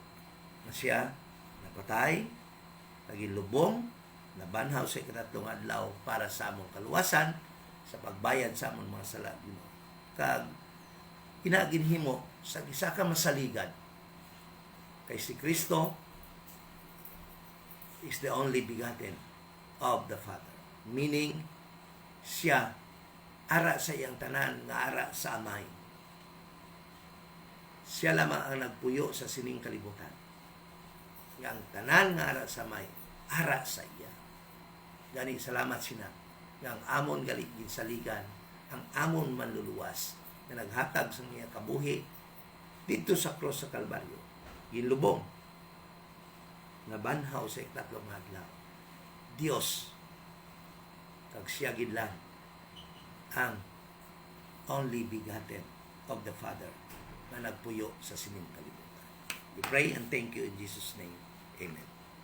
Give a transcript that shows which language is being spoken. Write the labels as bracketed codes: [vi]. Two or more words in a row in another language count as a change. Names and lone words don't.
[hil] Na siya napatay, naging lubong, nabanhaw sa ikatatlong adlaw para sa among kaluwasan, sa pagbayad sa among mga sala. Kag ginaginhimo sa isa ka masaligan kay si Kristo [en] is the only begotten of the Father. [hil] Meaning, siya ara sa iyang tanan nga ara sa Amay. Siya lamang ang nagpuyo sa sining kalibutan. Nga ang tanan nga ara sa Amay, ara sa iya. Gani salamat sina. Nga ang amon gali ginsaligan, ang amon manluluwas na naghatag sa niya kabuhi dito sa cross sa Kalbaryo. Ginlubong, nabanhaw sa ikatatlong adlaw. Dios, kag siya gidlan ang [en] only begotten of the Father [hil] na nagpuyo sa sining kalibutan. [en] We pray and thank you in Jesus' name. Amen.